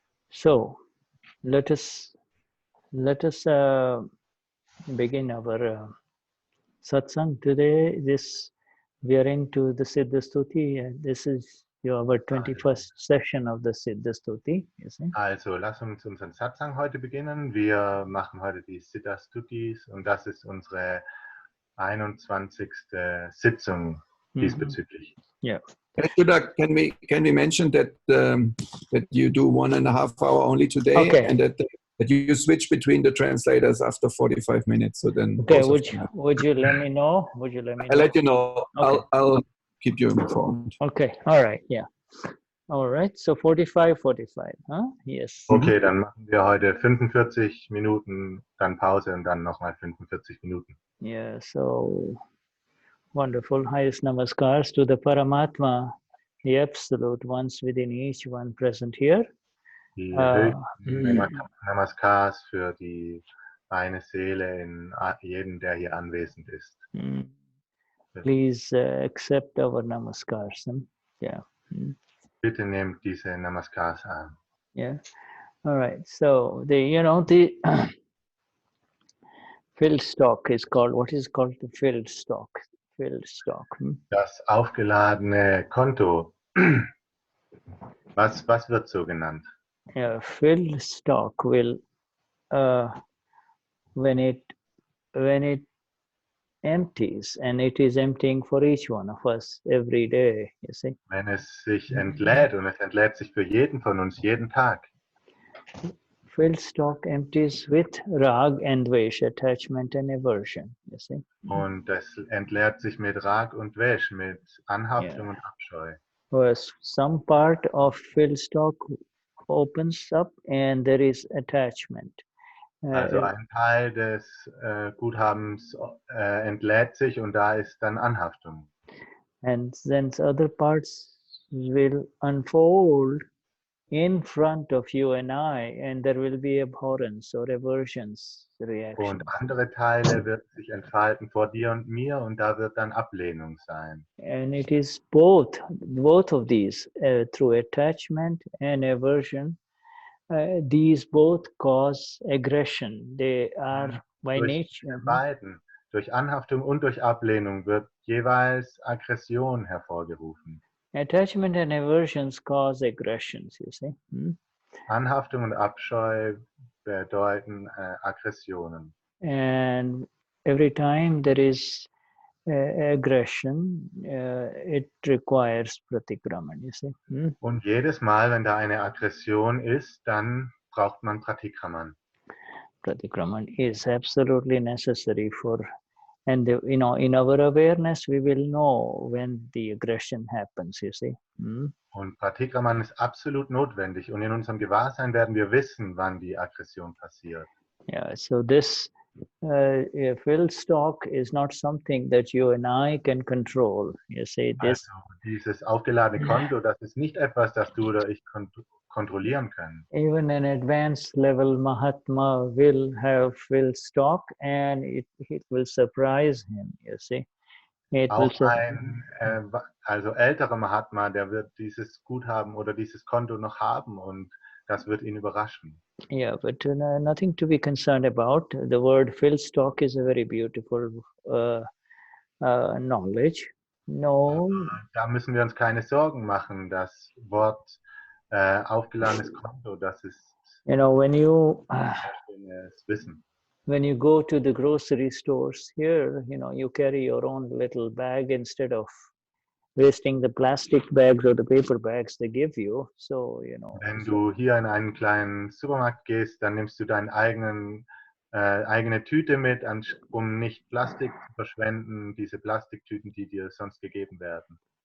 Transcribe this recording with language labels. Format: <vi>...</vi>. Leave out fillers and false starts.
<en>So let us begin our satsang today. We are into the Siddha Stuti, and this is our 21st session of the Siddha Stuti. You see?</en> <de>Also, lass uns unseren Satsang heute beginnen. Wir machen heute die Siddha Stutis und das ist unsere 21. Sitzung diesbezüglich.</de> <en>Yeah. Can we mention that that you do 1.5 hours only today, Okay. and that you switch between the translators after 45 minutes? So then, Okay. both of them. Would you let me know? Would you let me I'll know? let you know. Okay. I'll keep you informed. Okay. All right. Yeah. All right. So 45, huh? Yes.</en> <de>Okay, dann machen wir heute 45 Minuten, dann Pause und dann nochmal 45 Minuten.</de> <en>Yeah. So wonderful. Highest namaskars to the Paramatma, the Absolute Ones within each one present here.</en> <de>Die höchsten Namaskars für die eine Seele in jedem, der hier anwesend ist.</de> <en>Please accept our namaskars. Yeah.</en> <de>Bitte nehmt diese Namaskars an.</de> <en>Yeah. All right. So the field stock is called, what is called the field stock? Field stock.</en> <de>Das aufgeladene Konto, was wird so genannt?</de> <en>Yeah, field stock will when it empties, and it is emptying for each one of us every day, you see.</en> <de>Wenn es sich entlädt, und es entlädt sich für jeden von uns jeden Tag.</de> <en>Field stock empties with rag and dvesh, attachment and aversion, you see.</en> <de>Und es entleert sich mit Rag und Dvesh, mit Anhaftung und Abscheu.</de> <en>Whereas some part of field stock opens up and there is attachment.</en> <de>Also ein Teil des Guthabens entlädt sich und da ist dann Anhaftung.</de> <en>And then other parts will unfold in front of you and I, and there will be abhorrence or aversions reaction.</en> <de>Und andere Teile wird sich entfalten vor dir und mir und da wird dann Ablehnung sein.</de> <en>And it is both of these, through attachment and aversion, these both cause aggression. They are by</en> <de>Durch</de> <en>nature.</en> <de>beiden, durch Anhaftung und durch Ablehnung wird jeweils Aggression hervorgerufen.</de> <en>Attachment and aversions cause aggressions, you see.</en> <de>Anhaftung und Abscheu bedeuten Aggressionen.</de> <en>And every time there is aggression, it requires pratikraman, you see.</en> <de>Und jedes Mal, wenn da eine Aggression ist, dann braucht man Pratikraman.</de> <en>Pratikraman is absolutely necessary for, and in our awareness we will know when the aggression happens, you see.</en> <de>Und Pratikraman ist absolut notwendig und in unserem Gewahrsein werden wir wissen, wann die Aggression passiert.</de> <en>Yeah, so this field stock is not something that you and I can control. You see, this.</en> <de>Also dieses aufgeladene Konto, das ist nicht etwas, das du oder ich kontrollieren können.</de> <en>Even an advanced level Mahatma will have field stock, and it will surprise him. You see, It will</en> <de>Auch ein also älterer Mahatma, der wird dieses Guthaben oder dieses Konto noch haben und das wird ihn überraschen.</de> <en>yeah, but nothing to be concerned about. The word fill stock is a very beautiful knowledge. No,</en> <de>Da müssen wir uns keine Sorgen machen. Das Wort aufgeladenes Konto, das ist</de> <en>you know,</en> <de>sehr schönes Wissen.</de> <en>when you go to the grocery stores here, you know, you carry your own little bag instead of wasting the plastic bags or the paper bags they give you. So, you know.</en> <de>Wenn du hier in einen kleinen Supermarkt gehst, dann nimmst du deine eigene Tüte mit, um nicht Plastik zu verschwenden, diese Plastiktüten, die dir sonst gegeben werden.</de>